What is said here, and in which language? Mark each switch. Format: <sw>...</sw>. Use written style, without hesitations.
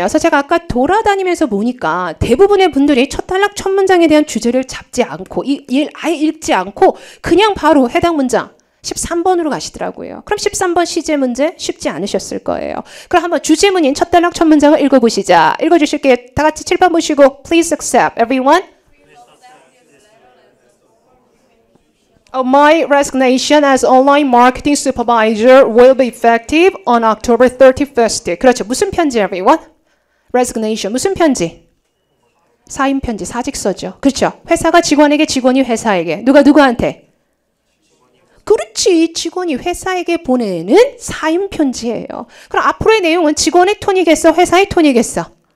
<ko>그래서 제가 아까 돌아다니면서 보니까 대부분의 분들이 첫 단락 첫 문장에 대한 주제를 잡지 않고 아예 읽지 않고 그냥 바로 해당 문장 13번으로 가시더라고요. 그럼 13번 시제 문제 쉽지 않으셨을 거예요. 그럼 한번 주제문인 첫 단락 첫 문장을 읽어보시자. 읽어주실게요. 다 같이 칠판 보시고</ko> <en>Please accept everyone. My resignation as online marketing supervisor will be effective on October 31st.</en> <ko>그렇죠. 무슨 편지, everyone? Resignation. 무슨 편지? 사임 편지, 사직서죠. 그렇죠. 회사가 직원에게, 직원이 회사에게. 누가 누구한테? 그렇지. 직원이 회사에게 보내는 사인 편지예요. 그럼 앞으로의 내용은 직원의 톤이겠어? 회사의 톤이겠어?</ko>